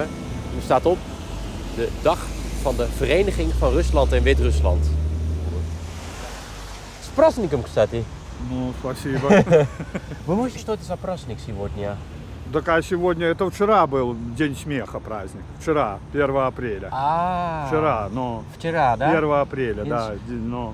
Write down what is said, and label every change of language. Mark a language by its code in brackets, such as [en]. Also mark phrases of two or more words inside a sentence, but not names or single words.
[nl] Er staat op de dag van de Vereniging van Rusland en Wit-Rusland. [ru] С праздником, кстати. Ну, спасибо. Вы можете, что это за праздник сегодня? Так а сегодня, это вчера был День смеха праздник. Вчера, 1 апреля. Вчера, но... Вчера, да? 1 апреля, да. Но...